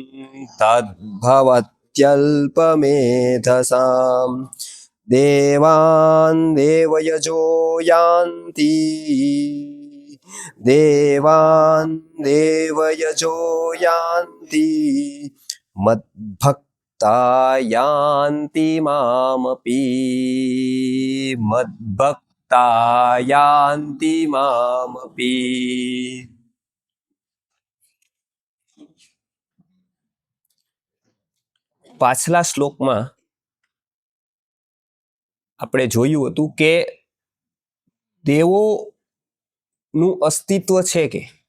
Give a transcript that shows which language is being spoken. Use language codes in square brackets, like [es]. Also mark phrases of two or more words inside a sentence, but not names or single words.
[sa] तद्भवत्यल्पमेधसाम् देवान् देवयजो यान्ति देवान् देवयजो यान्ति मद्भक्ता यान्ति मामपि मद्भक्ता यान्ति मामपि। [gu] પાછલા શ્લોકમાં આપણે જોયું હતું કે દેવોનું અસ્તિત્વ છે કે